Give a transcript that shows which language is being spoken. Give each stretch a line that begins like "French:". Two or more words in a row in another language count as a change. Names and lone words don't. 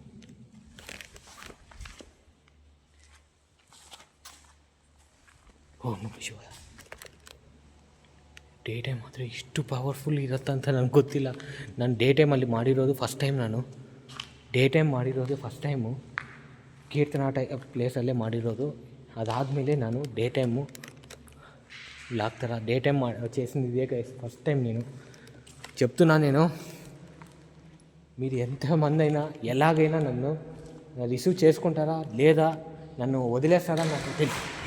Sanskrit: ಓಂ ನಮಃ ಶಿವಾಯ.
English: day time
Kannada: ಆದರೆ ಇಷ್ಟು ಪವರ್ಫುಲ್ ಇರುತ್ತಂತ ನನಗೆ ಗೊತ್ತಿಲ್ಲ. ನಾನು
English: day timealli
Kannada: ಮಾಡಿರೋದು
English: first time.
Kannada: ನಾನು
English: day time
Kannada: ಮಾಡಿರೋದು
English: first timeu.
Kannada: ಕೀರ್ತನಾ ಪ್ಲೇಸಲ್ಲೇ ಮಾಡಿರೋದು. ಅದಾದ್ಮೇಲೆ ನಾನು
English: day time blog తర day time
Telugu: చేసింది ఇదే
English: guys first time.
Telugu: నేను చెప్తున్నా, నేను మీరు ఎంతమంది అయినా ఎలాగైనా నన్ను రిసీవ్ చేసుకుంటారా లేదా నన్ను వదిలేస్తారా నాకు తెలియదు.